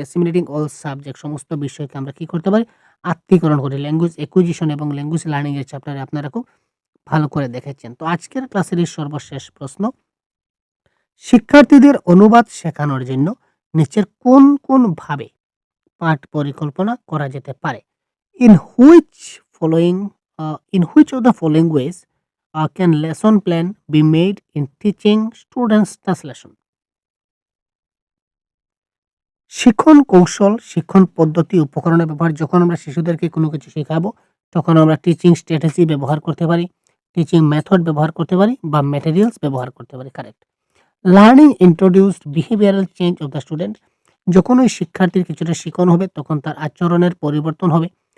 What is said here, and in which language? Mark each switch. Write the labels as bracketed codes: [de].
[en] assimilating all subject [bn] সমস্ত বিষয়কে আমরা কি করতে পারি? আত্মীকরণ করি। ল্যাঙ্গুয়েজ acquisition এবং ল্যাঙ্গুয়েজ লার্নিং এর চ্যাপ্টারে আপনারা খুব ভালো করে দেখেছেন। তো আজকের ক্লাসের এই সর্বশেষ প্রশ্ন, শিক্ষার্থীদের অনুবাদ শেখানোর জন্য নিচের কোন ভাবে পাঠ পরিকল্পনা করা যেতে পারে? [en] In which following in which of the following ways can lesson plan be made in teaching students translation? [bn] শিক্ষণ কৌশল, শিক্ষণ পদ্ধতি, উপকরণের ব্যবহার যখন আমরা শিশুদেরকে কোনো কিছু শেখাবো, তখন আমরা টিচিং স্ট্র্যাটেজি ব্যবহার করতে পারি, টিচিং মেথড ব্যবহার করতে পারি বা ম্যাটেরিয়ালস ব্যবহার করতে পারি। Correct. [en] learning introduced behavioural change of the student [bn] যখন ওই শিক্ষার্থীর কিছুটা শিখন হবে তখন তার আচরণের পরিবর্তন হবে।